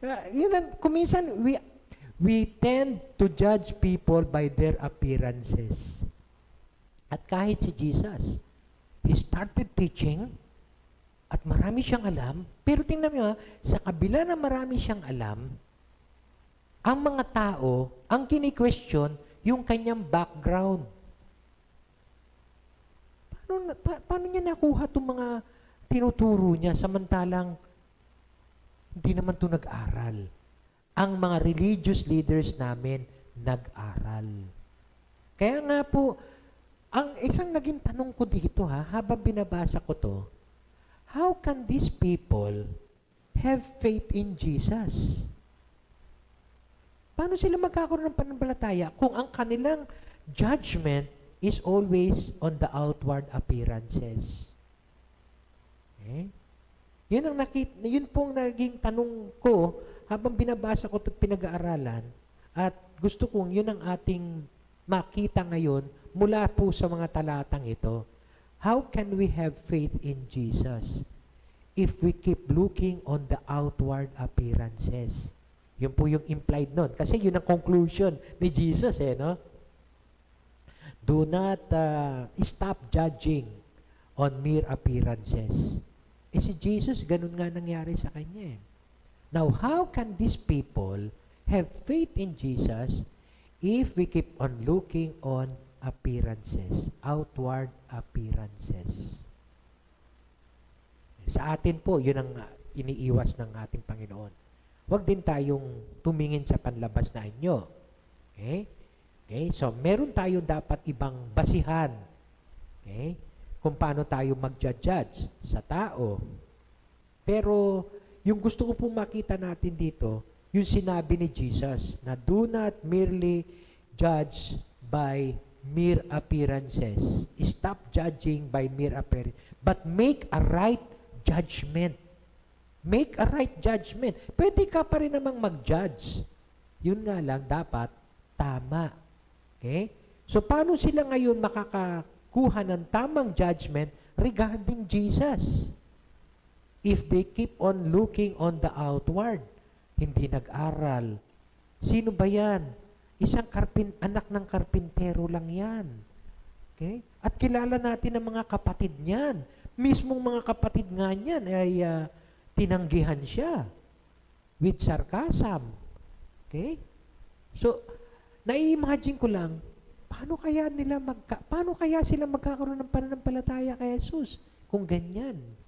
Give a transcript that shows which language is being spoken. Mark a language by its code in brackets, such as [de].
[tl] Yun ang, kuminsan, [en] we tend to judge people by their appearances. [tl] At kahit si Jesus, [en] he started teaching [tl] at marami siyang alam. Pero tingnan nyo, sa kabila na marami siyang alam, ang mga tao, ang kini-question, yung kanyang background. Paano niya nakuha itong mga tinuturo niya samantalang hindi naman ito nag-aral? Ang mga religious leaders namin nag-aral. Kaya nga po, ang isang naging tanong ko dito habang binabasa ko to, [en] how can these people have faith in Jesus? [tl] Paano sila magkakaroon ng pananampalataya kung ang kanilang [en] judgment is always on the outward appearances? [tl] Okay? Yun pong naging tanong ko habang binabasa ko ito pinag-aaralan at gusto kong yun ang ating makita ngayon mula po sa mga talatang ito. [en] How can we have faith in Jesus if we keep looking on the outward appearances? [tl] Yun po yung implied nun. Kasi yun ang conclusion ni Jesus eh, no? [en] Do not stop judging on mere appearances. [tl] Si Jesus, ganun nga nangyari sa kanya eh. [en] Now, how can these people have faith in Jesus if we keep on looking on appearances, outward appearances? [tl] Sa atin po, yun ang iniiwas ng ating Panginoon. Huwag din tayong tumingin sa panlabas na anyo. Okay? Okay? So, meron tayo dapat ibang basihan. Okay? Kung paano tayo mag-judge sa tao. Pero, yung gusto ko pong makita natin dito, yung sinabi ni Jesus na [en] do not merely judge by mere appearances. Stop judging by mere appearance. But make a right judgment. Make a right judgment. [tl] Pwede ka pa rin namang mag-judge. Yun nga lang, dapat tama. Okay? So, paano sila ngayon makakakuha ng tamang judgment regarding Jesus? [en] If they keep on looking on the outward, [tl] hindi nag-aral. Sino ba yan? Anak ng karpintero lang yan. Okay? At kilala natin ang mga kapatid niyan. Mismong mga kapatid nga niyan ay tinanggihan siya [en] with sarcasm. [tl] Okay? So, nai-imagine ko lang, paano kaya sila magkakaroon ng pananampalataya kay Jesus kung ganyan?